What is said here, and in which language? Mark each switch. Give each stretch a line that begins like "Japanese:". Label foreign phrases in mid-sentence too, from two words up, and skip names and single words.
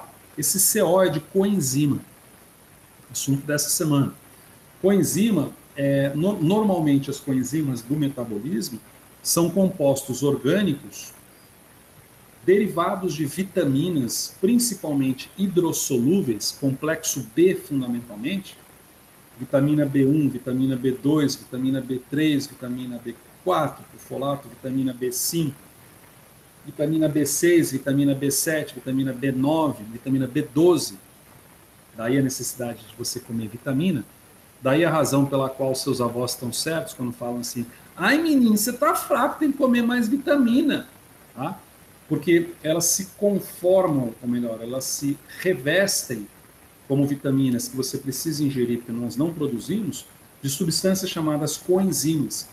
Portuguese: Esse CO é de coenzima, assunto dessa semana. Coenzima, normalmente as coenzimas do metabolismo são compostos orgânicos derivados de vitaminas, principalmente hidrossolúveis, complexo B fundamentalmente, vitamina B1, vitamina B2, vitamina B3, vitamina B4, folato, vitamina B5, vitamina B6, vitamina B7, vitamina B9, vitamina B12. Daí a necessidade de você comer vitamina. Daí a razão pela qual seus avós estão certos quando falam assim: ai menino, você está fraco, tem que comer mais vitamina. Tá? Porque elas se conformam, ou melhor, elas se revestem como vitaminas que você precisa ingerir, porque nós não produzimos, de substâncias chamadas coenzimas.